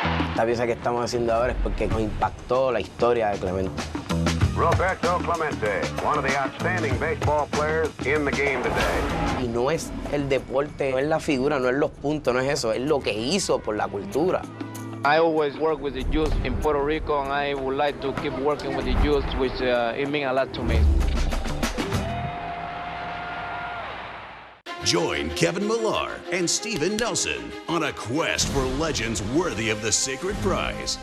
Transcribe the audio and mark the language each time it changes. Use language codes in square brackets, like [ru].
[es] Esta pieza que estamos haciendo ahora es porque nos impactó la historia de Clemente. [en] Roberto Clemente, one of the outstanding baseball players in the game today. [es] Y no es el deporte, no es la figura, no es los puntos, no es eso, es lo que hizo por la cultura. [en] I always work with the youth in Puerto Rico, and I would like to keep working with the youth, which it means a lot to me. Join Kevin Millar and Steven Nelson on a quest for legends worthy of the sacred prize.